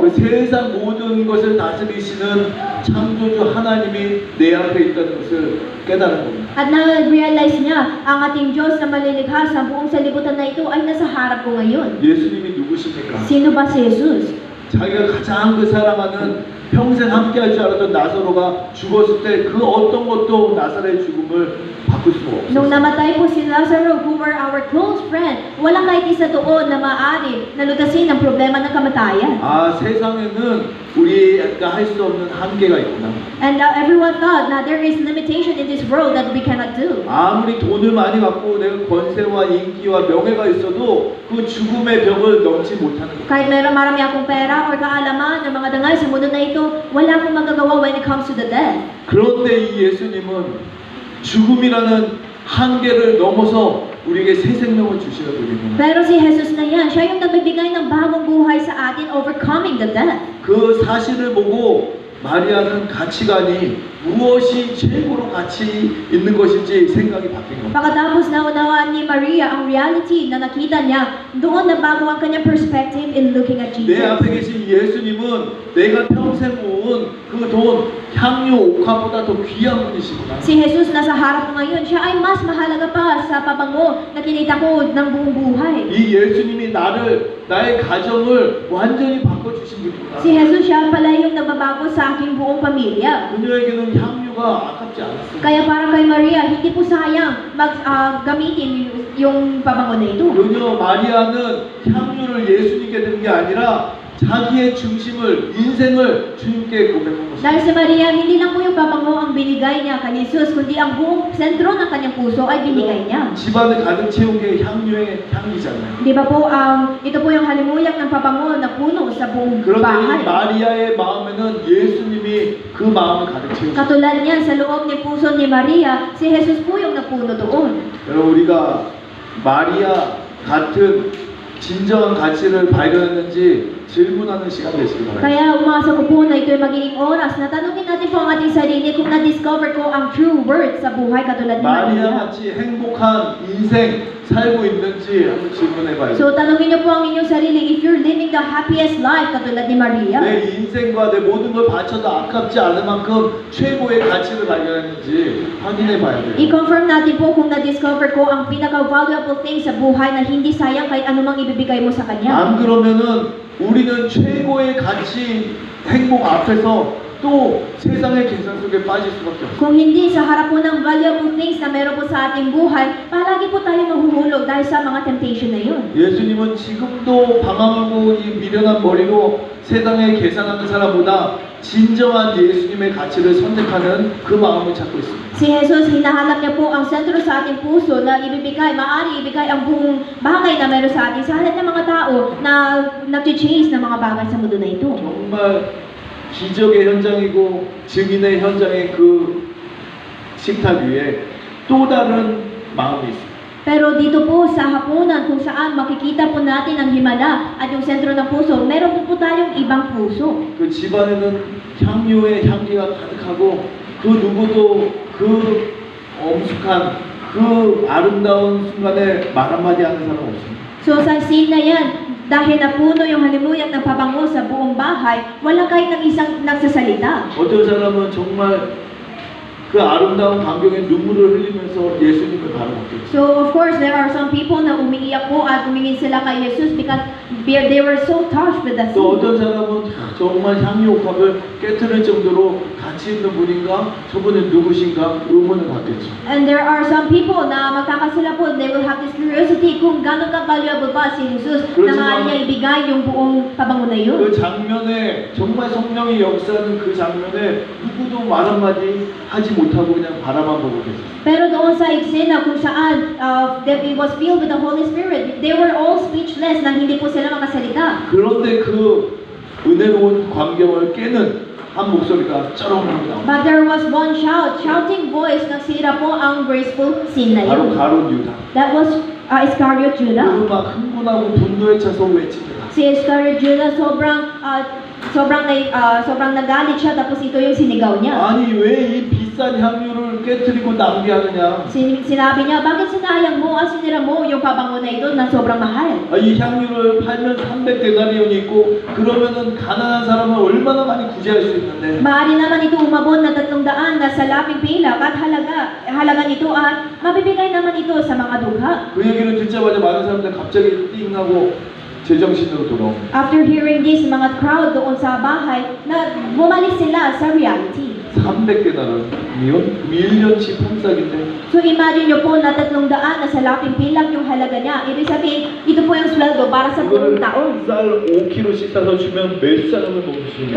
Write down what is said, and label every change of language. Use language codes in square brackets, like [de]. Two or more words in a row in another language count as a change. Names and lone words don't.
[ko] 그 세상 모든 것을 다스리시는 창조주 하나님이 내 앞에 있다는 것을 깨달은 겁니다. [tl] At na-realize niya, ang ating Diyos na malilikha sa buong salibutan na ito ay nasa harap ko ngayon. [ko] 예수님이 누구십니까? [tl] Sino ba si Jesus? [ko] 자기가 가장 그 사랑하는 평생 함께할 줄 알았던 나사로가 죽었을 때 그 어떤 것도 나사로의 죽음을 바꿀 수가 [tl] Nung [ko] 없었어요. [tl] namatay po si Lazarus, [en] who were our close friend, [tl] walang kahit isa doon na maaari na lutasin ang problema ng kamatayan. [ko] 아 세상에는 우리가 할 수 없는 한계가 있구나. [en] And everyone thought na there is limitation in this world that we cannot do. [ko] 아무리 돈을 많이 갖고 내가 권세와 인기와 명예가 있어도 그 죽음의 벽을 넘지 못하는 거예요. [tl] Kahit meron marami akong pera or kaalaman ng mga dangal sa mundo na ito, wala akong magagawa [en] when it comes to the death. [ko] 그런데 이 예수님은 죽음이라는 한계를 넘어서 우리에게 새 생명을 주시는 분이구나. [tl] Pero si Jesus na yan, siya yung nagbibigay ng bagong buhay sa atin, [en] overcoming the death. [ko] 그 사실을 보고 마리아는 가치관이 무엇이 최고로 가치 있는 것인지 생각이 바뀐 겁니다. [tl] Pagkatapos naunawaan ni Maria ang reality na nakita niya, doon nabago ang kanyang [en] perspective in looking at [ko] 내 [en] Jesus. [ko] 앞에 계신 예수님은 내가 평생 모은 그 돈, 향유, 옥화보다 더 귀한 분이시구나. [tl] Si Jesus nasa harap ko ngayon, siya ay mas mahalaga pa sa pabango na kinita ko ng buong buhay. [ko] 이 예수님이 나의 가정을 완전히 바꿔주신 분이구나. [tl] Si Jesus siya pala yung nagbabago sa aking buong pamilya. [ko] 그녀에게는 향유가 아깝지 않았어요. [tl] Kaya para kay Maria, hindi po sayang gamitin yung pabango na ito. [ko] 그녀 마리아는 향유를 예수님께 드린 게 아니라 자기의 중심을, 인생을 주님께 고백한 것입니다. [tl] Dahil si Maria, hindi lang po yung pabango ang binigay niya kay Jesus, kundi ang buong sentro ng kanyang puso ay binigay niya. [ko] 집안을 가득 채운 게 향유의 향기잖아요. [tl] Di ba po, ito po yung halimuyak ng pabango na puno sa buong [ko] 그런데 이 [tl] bahay. [ko] 마리아의 마음에는 예수님이 그 마음을 가득 채우셨어요. [tl] Katulad niyan, sa loob ni puso ni Maria, si Jesus po yung napuno doon. [ko] 여러분 우리가 마리아 같은 진정한 가치를 발견했는지 질문하는 시간 되시기 바랍니다. [tl] Kaya umasa ko po na ito'y magiging oras na tanungin natin po ang ating sarili kung na-discover ko ang [en] true worth [tl] sa buhay katulad ni [ko] 마리아 [tl] Maria. [ko] 같이 행복한 인생 살고 있는지 한번 질문해 봐요. [tl] So tanungin niyo po ang inyong sarili [en] if you're living the happiest life [tl] katulad ni Maria. [ko] 내 인생과 내 모든 걸 바쳐도 아깝지 않을 만큼 최고의 가치를 발견했는지 확인해 봐야 돼요. [tl] I-confirm natin po kung na-discover ko ang pinaka-valuable thing sa buhay na hindi sayang kahit anumang ibibigay mo sa Kanya. [ko] 안 그러면은 우리는 최고의 가치, 행복 앞에서 또 세상의 계산 속에 빠질 수밖에 없어요. [tl] Kung hindi sa harap po ng valuable things na meron po sa ating buhay, palagi po tayo mahuhulog dahil sa mga temptation na yun. [ko] 예수님은 지금도 방황하고 이 미련한 머리로 세상에 계산하는 사람보다 진정한 예수님의 가치를 선택하는 그 마음을 찾고 있습니다. [tl] Si Jesus, hinahanap niya po ang sentro sa ating puso na maari ibigay ang buong bagay na meron sa atin sa halip ng mga tao na nag-chase ng mga bagay sa mundo na ito. [ko] 정말 기적의 현장이고 증인의 현장의 그 식탁 위에 또 다른 마음이 있습니다. [tl] Pero dito po sa hapunan kung saan makikita po natin ang himala at yung sentro ng puso, meron po tayong ibang puso. [ko] 그 집안에는 향유의 향기가 가득하고 그 누구도 그 엄숙한 그 아름다운 순간에 말 한마디 하는 사람 없습니다. [tl] So sa scene na yan, dahil napuno yung halumuyang ng pabango sa buong bahay, wala kahit ng isang nagsasalita. [ko] 어떤 사람은 정말 그 아름다운 광경에 눈물을 흘리면서 예수님을 바라봤겠죠. [en] So of course, there are some people [tl] na umiiyak po at umingin sila kay [en] Jesus because they were so touched with the [ko] 또 [en] scene. [ko] 어떤 사람은 정말 향유옥합을 깨트릴 정도로 가치 있는 분인가? 저분은 누구신가? 의문을 갖겠죠. [en] And there are some people [tl] na magkakasila po, [en] they will have this curiosity [tl] kung gano'n ka-valuable ba si Jesus na maaari niya ibigay yung buong pabango na yun. [ko] 그 장면에 정말 성령이 역사하는 그 장면에 누구도 말 한마디 하지 못하고 그냥 바라만 보고 계셨어요. [tl] Pero doon sa eksena kung saan [en] that it was filled with the Holy Spirit, they were all speechless [tl] na hindi po sila makasalita. [ko] 그런데 그 은혜로운 광경을 깨는 한 목소리가 쩌렁하게 나옵니다. [en] But there was one shouting voice [tl] na sira po ang [en] graceful scene na [ko] 바로 [tl] yun. [ko] 가룟 유다. [en] That was Iscariot Judah. [ko] 그막 흥분하고 분노에 차서 외칩니다. [tl] Si Iscariot Judah sobrang nagalit siya tapos ito yung sinigaw niya. [ko] 아니 왜 이 비싼 향유를 깨트리고 낭비하느냐? [tl] Sinabi niya, bakit sinayang mo at sinira mo yung pabango na ito na sobrang mahal? [ko] 아, 이 향유를 팔면 300데나리온이 있고 그러면은 가난한 사람은 얼마나 많이 구제할 수 있는데 [tl] Maaari naman ito umabot na 300 na salaping pilak at halaga nito at mabibigay naman ito sa mga dukha. [ko] 그 얘기를 듣자마자 많은 사람들 갑자기 띵하고 제정신으로 돌아옵니다. [en] After hearing this, [tl] mga crowd doon sa bahay, na bumalik sila sa reality. [ko] 300데나리온? 1년치 품삯인데 [tl] So imagine nyo po na 300 na salaping pilak yung halaga niya. Ibig sabihin, ito po yung sweldo para sa buong taon. [ko] 쌀 5kg씩 사서 주면 몇 사람을 먹을 수 있는